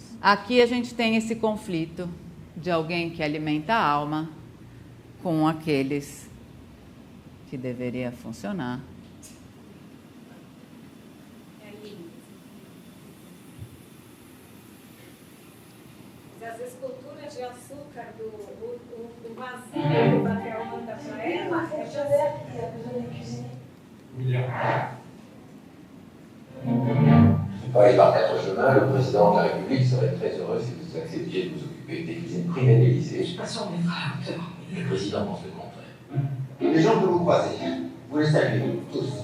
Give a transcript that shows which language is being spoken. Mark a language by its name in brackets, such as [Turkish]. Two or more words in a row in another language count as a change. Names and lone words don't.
[Portuguese] Aqui a gente tem esse conflito de alguém que alimenta a alma com aqueles que deveria funcionar. As esculturas de açúcar do vazio que o Patel manda para ela, [French] Paris par 4 chemins, le président de la République serait très heureux si vous acceptiez de vous occuper des cuisines privées de l'Élysée. Je suis pas sûr d'être à la hauteur. Le président pense le contraire. Les gens que vous croisez, vous les saluez tous.